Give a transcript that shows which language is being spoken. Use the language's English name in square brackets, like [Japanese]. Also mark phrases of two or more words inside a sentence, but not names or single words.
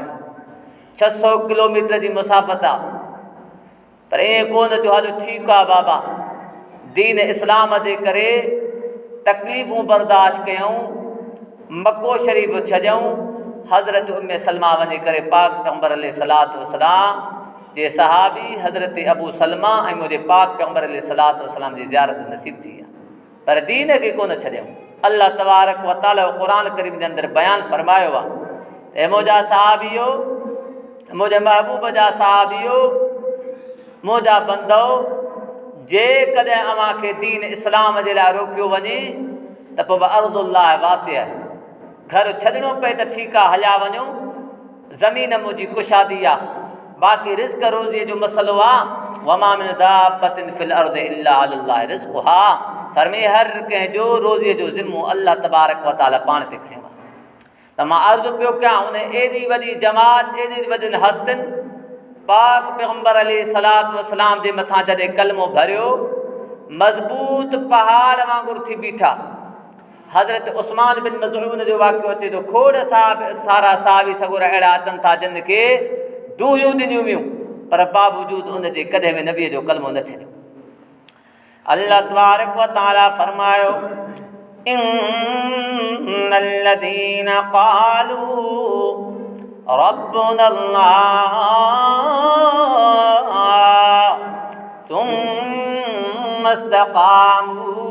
[Sindhi] 600 किलोमीटर जी मुसाफ़त आहे, पर ईअं कोन जो हलो ठीकु आहे बाबा, दीन इस्लाम जे करे तकलीफ़ूं बर्दाश्त कयूं, मक्को शरीफ़ छॾियऊं। हज़रत उम्मे सलमा वञी करे पाक पैगंबर [Arabic] عليه الصلاة والسلام [Sindhi] जे सहाबी हज़रत अबू सलमा ऐं मुंहिंजे पाक पैगंबर [Arabic] عليه الصلاة والسلام [Sindhi] जी ज़ियारत नसीब थी आहे, पर दीन खे कोन छॾियऊं। [Arabic] الله تبارك وتعالى [Sindhi] क़ुरान करीम जे अंदरि बयानु फरमायो आहे, ऐं मुंहिंजा सहाबियो, मुंहिंजे महबूब जा सहाबियो, मुंहिंजा बंदो, जेकॾहिं अव्हांखे दीन इस्लाम जे लाइ रोकियो वञे त पोइ [Arabic] أرض الله واسعة, [Sindhi] घर छॾिणो पए त ठीकु आहे, हलिया वञो, ज़मीन मुंहिंजी कुशादी आहे, बाक़ी रिज़्क़ रोज़ीअ जो मसइलो आहे। [Arabic] وما من دابة في الأرض إلا على الله رزقها, [Sindhi] फरमाए हर कंहिंजो रोज़ीअ जो ज़िम्मो [Arabic] الله تبارك وتعالى [Sindhi] पाण ते खयो आहे। त मां अर्ज़ु पियो कयां, उन एॾी वॾी जमात, एॾी वॾियुनि हस्तियुनि पाक पैगंबर [Arabic] عليه الصلاة والسلام [Sindhi] जे मथां जॾहिं कलमो भरियो, मज़बूत पहाड़ वांगुरु थी बीठा। हज़रत उस्मान बिन मज़ऊन जो वाक़ियो अचे थो, खोड़ सारा साहबी सगोर अहिड़ा अचनि था जिन खे दूहियूं ॾिनियूं हुयूं, पर बावजूद उनजे कॾहिं बि नबीअ जो कलमो न छॾियो। [Arabic] الله تبارك وتعالى [Sindhi] फरमायो, [Arabic] إن الذين قالوا ربنا الله ثم استقاموا